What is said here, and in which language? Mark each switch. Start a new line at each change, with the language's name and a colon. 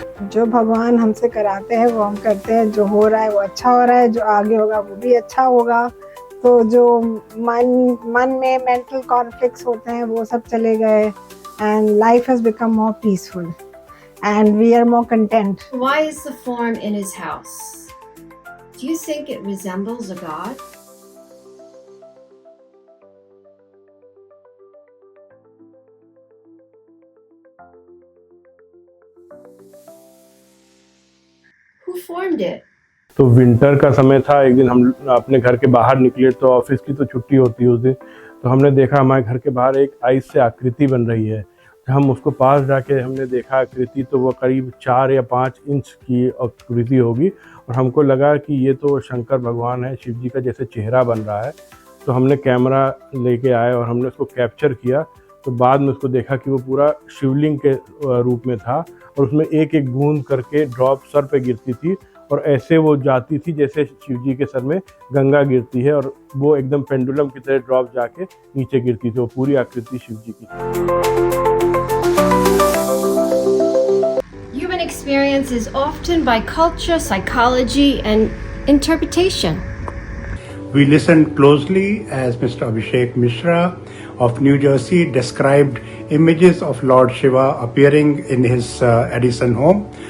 Hindi: जो भगवान हमसे कराते हैं वो हम करते हैं, जो हो रहा है वो अच्छा हो रहा है, जो आगे होगा वो भी अच्छा होगा। तो जो मन में मेंटल कॉन्फ्लिक्ट्स होते हैं वो सब चले गए,
English: And life has become more peaceful and we are more content. Why is the form in his house? Do you think it resembles a god? Who formed it?
Hindi: तो विंटर का समय था, एक दिन हम अपने घर के बाहर निकले तो ऑफिस की तो छुट्टी होती है उस दिन, तो हमने देखा हमारे घर के बाहर एक आइस से आकृति बन रही है। हम उसको पास जाके हमने देखा आकृति, तो वो करीब 4 या 5 इंच की आकृति होगी, और हमको लगा कि ये तो शंकर भगवान है, शिव जी का जैसे चेहरा बन रहा है। तो हमने कैमरा लेके आए और हमने उसको कैप्चर किया। तो बाद में उसको देखा कि वो पूरा शिवलिंग के रूप में था, और उसमें एक एक बूंद करके ड्रॉप सर पे गिरती थी, और ऐसे वो जाती थी जैसे शिव जी के सर में गंगा गिरती है, और वो एकदम पेंडुलम की तरह ड्रॉप जाके नीचे गिरती थी। वो पूरी आकृति शिव जी की थी।
English: Human experience is often by culture, psychology, and interpretation. We listened closely as Mr. Abhishek Mishra of New Jersey described images of Lord Shiva appearing in his Edison home.